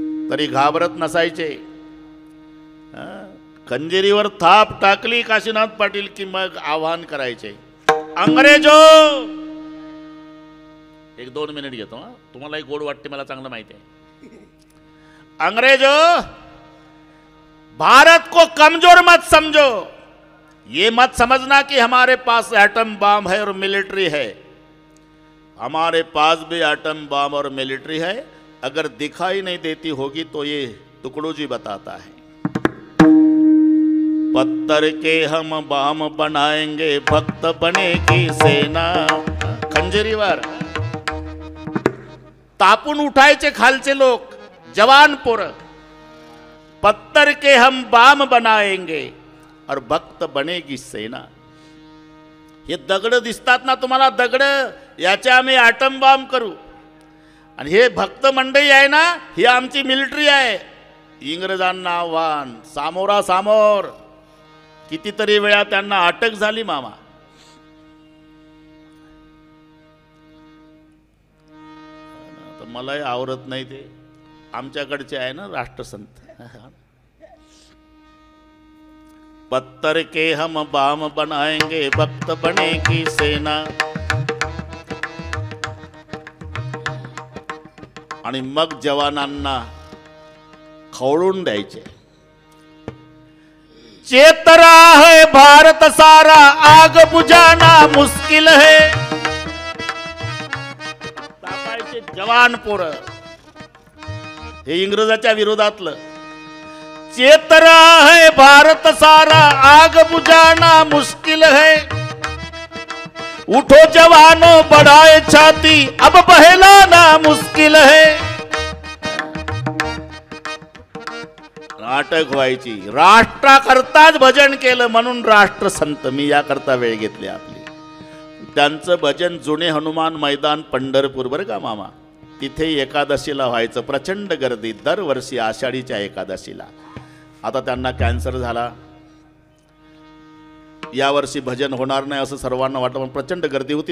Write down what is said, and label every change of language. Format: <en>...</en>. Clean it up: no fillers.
<mr>तरी घाबरत नसायचे. खंजेरीवर थाप टाकली काशीनाथ पाटील की मग आव्हान करायचे,</mr> <hi>अंग्रेजो.</hi> <mr>1-2 मिनिट घेतो हा, तुम्हालाही गोड वाटते मला चांगलं माहिती आहे.</mr> <hi>अंग्रेजो, भारत को कमजोर मत समझो. ये मत समझना कि हमारे पास एटम बम है और मिलिट्री है. हमारे पास भी एटम बम और मिलिट्री है. अगर दिखाई नहीं देती होगी तो ये तुकडोजी बताता है. पत्थर के हम बाम बनाएंगे, भक्त बनेगी सेना.</hi> <mr>खंजरीवर तापून उठायचे खालचे लोक, जवान पोरं.</mr> <hi>पत्थर के हम बाम बनाएंगे और भक्त बनेगी सेना.</hi> <mr>हे दगड दिसतात ना तुम्हाला, दगड, याचे आम्ही ॲटम बॉम्ब करू. आणि हे भक्त मंडळी आहे ना, ही आमची मिलिटरी आहे. इंग्रजांना आव्हान, सामोरासामोर. कितीतरी वेळा त्यांना अटक झाली मामा. मलाही आवरत नाही ते, आमच्याकडचे आहे ना राष्ट्रसंत.</mr> <hi>पत्थर के हम बाम बनाएंगे, भक्त बनेगी सेना.</hi> <mr>आणि मग जवानांना खवळून द्यायचे.</mr> <hi>चेत रहा है भारत सारा, आग बुझाना मुश्किल है.</hi> <mr>तापायचे जवान पोरं, हे इंग्रजाच्या विरोधातलं.</mr> <hi>चेत रहा है भारत सारा, आग बुझाना मुश्किल है. उठो जवानों बढ़ाए छाती, अब बहलाना मुश्किल है.</hi> <mr>नाटक व्हायची. राष्ट्राकरताच भजन केलं म्हणून राष्ट्रसंत. मी याकरता वेळ घेतली आपली. त्यांचं भजन जुने हनुमान मैदान पंढरपूर, बरं का मामा, तिथे एकादशीला व्हायचं. प्रचंड गर्दी दरवर्षी आषाढीच्या एकादशीला. आता त्यांना कॅन्सर झाला, यावर्षी भजन होणार नाही असं सर्वांना वाटलं, पण प्रचंड गर्दी होती.</mr>